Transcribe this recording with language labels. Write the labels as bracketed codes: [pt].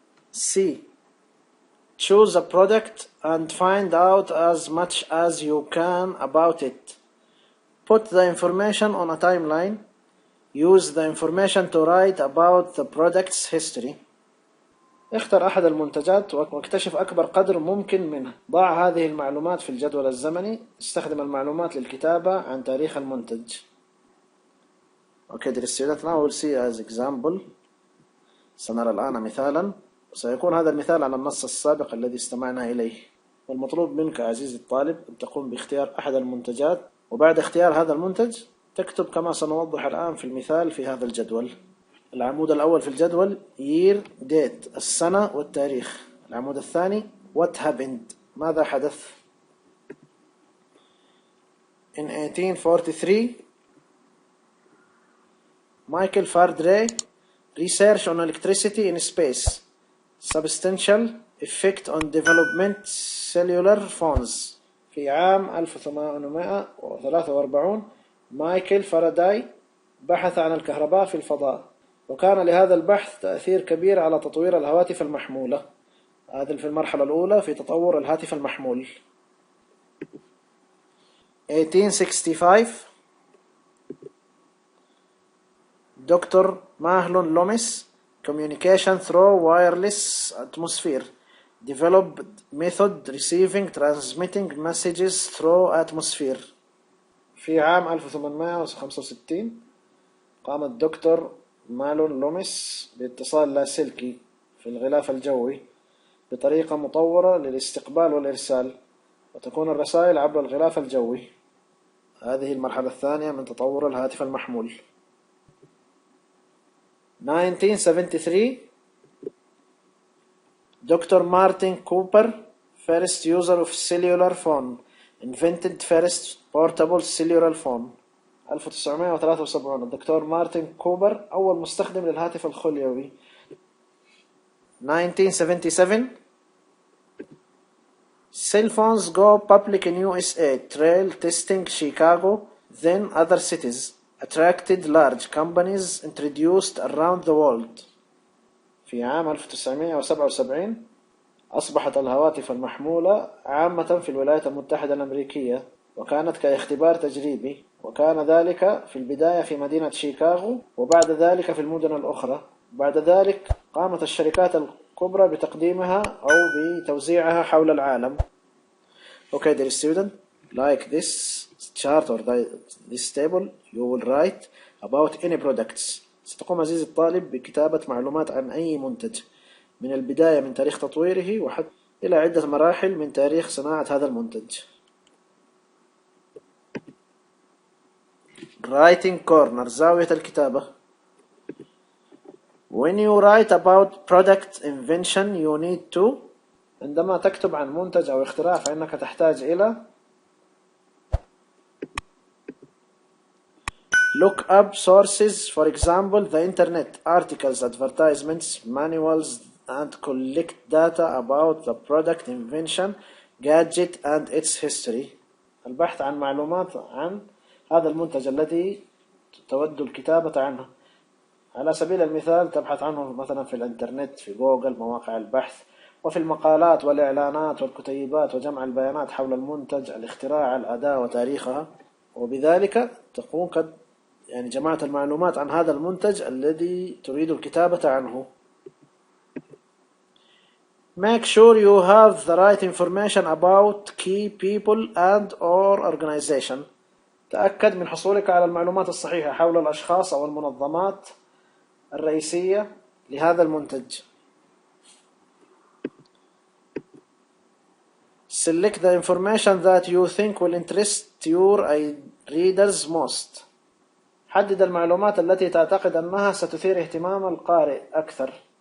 [en] C. Choose a product and find out as much as you can about it. Put the information on a timeline. Use the information to write about the product's history. [ar] اختر أحد المنتجات واكتشف أكبر قدر ممكن منها. ضع هذه المعلومات في الجدول الزمني. استخدم المعلومات للكتابة عن تاريخ المنتج. [en] Okay, dear student, now we'll see as example. [ar] سنرى الآن مثالا. سيكون هذا المثال على النص السابق الذي استمعنا إليه. والمطلوب منك عزيزي الطالب أن تقوم باختيار أحد المنتجات، وبعد اختيار هذا المنتج تكتب كما سنوضح الآن في المثال في هذا الجدول. العمود الأول في الجدول [en] year date [ar] السنة والتاريخ. العمود الثاني [en] what happened [ar] ماذا حدث. [en] In 1843 Michael Faraday research on electricity in space substantial effect on development cellular phones. [ar] في عام 1843 مايكل فاراداي بحث عن الكهرباء في الفضاء، وكان لهذا البحث تأثير كبير على تطوير الهواتف المحمولة. هذا في المرحلة الأولى في تطور الهاتف المحمول. [en] 1865 doctor Mahlon Loomis communication through wireless atmosphere developed method receiving transmitting messages through atmosphere. [ar] في عام 1865 قام الدكتور مالون لوميس باتصال لاسلكي في الغلاف الجوي بطريقة مطورة للاستقبال والإرسال، وتكون الرسائل عبر الغلاف الجوي. هذه المرحلة الثانية من تطور الهاتف المحمول. [en] 1973 Dr. Martin Cooper, first user of cellular phone, invented first portable cellular phone. [ar] 1973 الدكتور مارتن كوبر أول مستخدم للهاتف الخليوي. [en] 1977 Cell phones go public in USA, trail testing Chicago, then other cities, attracted large companies introduced around the world. [ar] في عام 1977 أصبحت الهواتف المحمولة عامة في الولايات المتحدة الأمريكية، وكانت كاختبار تجريبي، وكان ذلك في البداية في مدينة شيكاغو وبعد ذلك في المدن الأخرى. بعد ذلك قامت الشركات الكبرى بتقديمها أو بتوزيعها حول العالم. [en] Okay, dear student, like this chart or this table, you will write about any products. [ar] ستقوم عزيزي الطالب بكتابة معلومات عن أي منتج من البداية من تاريخ تطويره وحتى إلى عدة مراحل من تاريخ صناعة هذا المنتج. [en] Writing corner [ar] زاوية الكتابة. [en] When you write about product invention you need to. [ar] عندما تكتب عن منتج أو اختراع فإنك تحتاج إلى [en] look up sources, for example the internet, articles, advertisements, manuals, and collect data about the product invention, gadget and its history. [ar] البحث عن معلومات عن هذا المنتج الذي تود الكتابة عنه. على سبيل المثال تبحث عنه مثلا في الانترنت، في جوجل، مواقع البحث، وفي المقالات والإعلانات والكتيبات، وجمع البيانات حول المنتج، الاختراع، الأداة وتاريخها. وبذلك تكون قد جمعت المعلومات عن هذا المنتج الذي تريد الكتابة عنه. [en] Make sure you have the right information about key people and or organization. [ar] تأكد من حصولك على المعلومات الصحيحة حول الأشخاص أو المنظمات الرئيسية لهذا المنتج. [en] Select the information that you think will interest your readers most. [ar] حدد المعلومات التي تعتقد أنها ستثير اهتمام القارئ أكثر.